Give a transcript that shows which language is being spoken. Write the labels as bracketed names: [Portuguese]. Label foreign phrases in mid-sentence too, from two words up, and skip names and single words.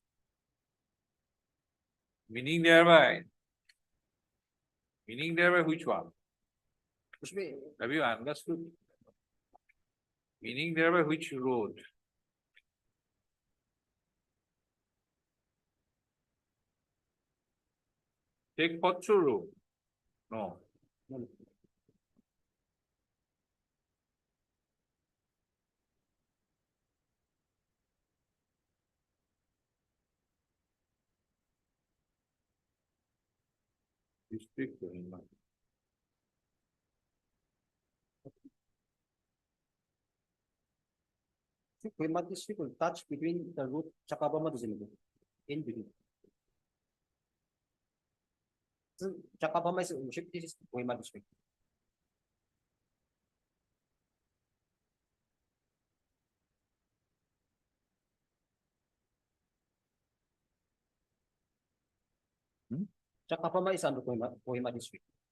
[English] Meaning thereby which one? Which way? Have you understood? Meaning thereby which road? Take Potsu road. No. District Kohima. Kohima district will touch between the road Chakapama to Zimbabwe. In between. So Chakapama is a ship, this is Kohima district. Chakapama is under Kohima district.